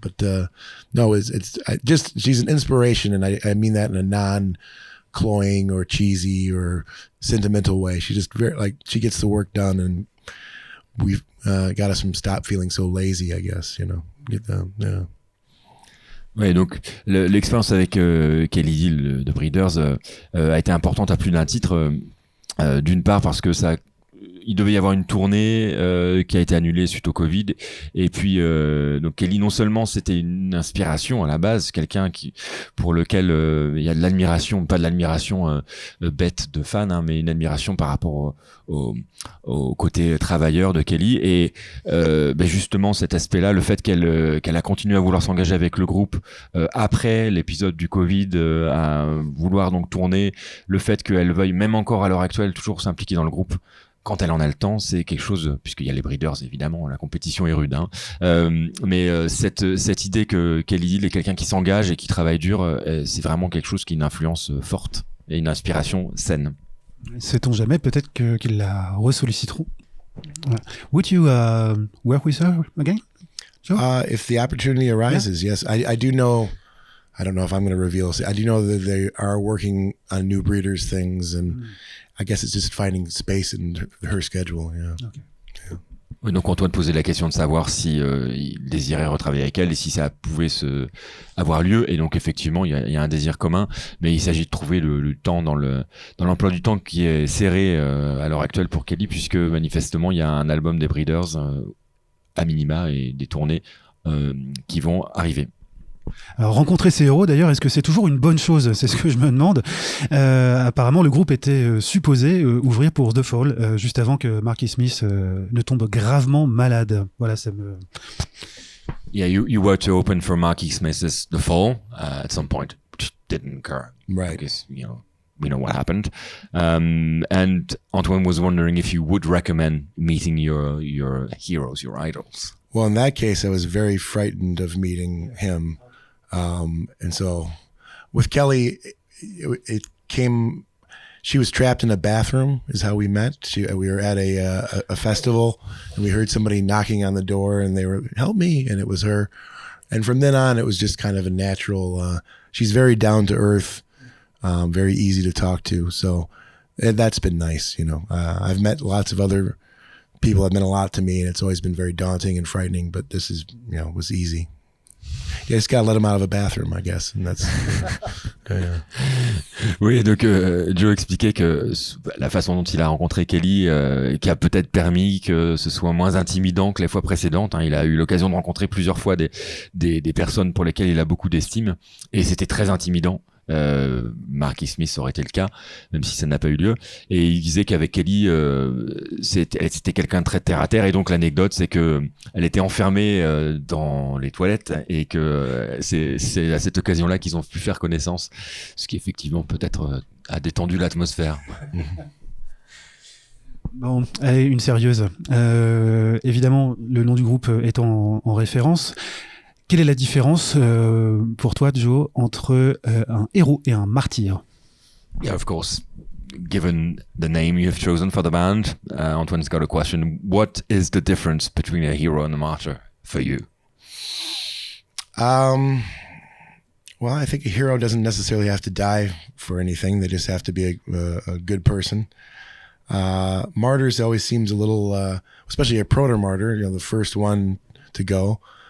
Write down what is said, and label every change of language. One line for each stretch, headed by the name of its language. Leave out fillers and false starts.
English: But no, it's she's an inspiration, and I mean that in a non-cloying or cheesy or sentimental way. She just she gets the work done, and we've got us to stop feeling so lazy, I guess, you know. Yeah.
French: Ouais, donc l'expérience avec Kelly Dill de Breeders a été importante à plus d'un titre. D'une part parce que il devait y avoir une tournée qui a été annulée suite au Covid, et puis donc Kelly, non seulement c'était une inspiration à la base, quelqu'un pour lequel il y a de l'admiration, pas de l'admiration bête de fan, hein, mais une admiration par rapport au côté travailleur de Kelly, et justement cet aspect-là, le fait qu'elle a continué à vouloir s'engager avec le groupe après l'épisode du Covid, à vouloir donc tourner, le fait qu'elle veuille même encore à l'heure actuelle toujours s'impliquer dans le groupe quand elle en a le temps, c'est quelque chose, puisqu'il y a les Breeders évidemment, la compétition est rude, hein. Mais cette idée que Kelly Dill est quelqu'un qui s'engage et qui travaille dur, c'est vraiment quelque chose qui a une influence forte et une inspiration saine. Sait-on jamais, peut-être qu'ils la ressolliciteront.
English: Would you work with her again? Sure. If the opportunity arises, yes. I do know, I don't know if I'm going to reveal this. I do know that they are working on new Breeders things, and I guess it's just finding space in her schedule. Yeah. Okay. Yeah.
French: Oui, donc Antoine posait la question de savoir si il désirait retravailler avec elle et si ça pouvait avoir lieu. Et donc effectivement, il y a un désir commun, mais il s'agit de trouver le temps dans l'emploi du temps qui est serré à l'heure actuelle pour Kelly, puisque manifestement il y a un album des Breeders à minima et des tournées qui vont arriver. Alors, rencontrer ces héros, d'ailleurs, est-ce que c'est toujours une bonne chose? C'est ce que je me demande. Apparemment, le groupe était supposé ouvrir pour The Fall, juste avant que Marky Smith ne tombe gravement malade. Voilà, ça me...
English: Yeah, you were to open for Marky Smith's The Fall at some point, which didn't occur. Right. Because, we know what happened. And Antoine was wondering if you would recommend meeting your heroes, your idols. Well, in that case, I was very frightened of meeting him. And so with Kelly, it came, she was trapped in a bathroom is how we met. We were at a festival and we heard somebody knocking on the door and they were, help me. And it was her. And from then on, it was just kind of a natural, she's very down to earth, very easy to talk to. So that's been nice. I've met lots of other people that meant a lot to me and it's always been very daunting and frightening, but this is, was easy. You just gotta let him out of a bathroom, I guess. And that's, yeah.
French: Oui, donc Joe expliquait que la façon dont il a rencontré Kelly, qui a peut-être permis que ce soit moins intimidant que les fois précédentes. Il a eu l'occasion de rencontrer plusieurs fois des personnes pour lesquelles il a beaucoup d'estime, et c'était très intimidant. Marky Smith aurait été le cas, même si ça n'a pas eu lieu. Et il disait qu'avec Kelly, c'était quelqu'un de très terre à terre. Et donc l'anecdote, c'est que elle était enfermée dans les toilettes et que c'est à cette occasion-là qu'ils ont pu faire connaissance, ce qui effectivement peut-être a détendu l'atmosphère. Bon, allez, une sérieuse. Évidemment, le nom du groupe est en référence. Quelle est la différence pour toi, Joe, entre un héros et un martyr?
English: Yeah, of course. Given the name you have chosen for the band, Antoine's got a question. What is the difference between a hero and a martyr for you? Well, I think a hero doesn't necessarily have to die for anything. They just have to be a good person. Martyrs always seems a little, especially a proto-martyr, the first one to go.